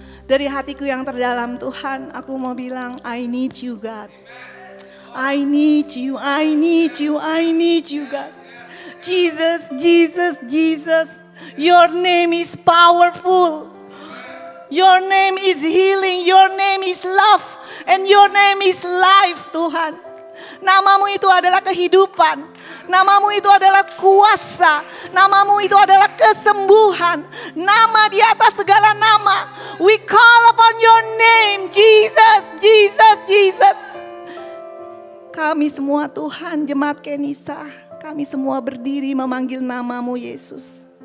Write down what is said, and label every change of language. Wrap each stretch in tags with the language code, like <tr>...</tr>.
<id>dari hatiku yang terdalam Tuhan, aku mau bilang,</id> <en>I need you God. I need you, I need you, I need you God. Jesus, Jesus, Jesus. Your name is powerful. Your name is healing, your name is love, and your name is life Tuhan.</en> <id>Namamu itu adalah kehidupan, namamu itu adalah kuasa, namamu itu adalah kesembuhan. Nama di atas segala nama.</id> <en>We call upon your name, Jesus, Jesus, Jesus.</en> <id>Kami semua Tuhan, jemaat Kenisa, kami semua berdiri memanggil namamu Yesus.</id>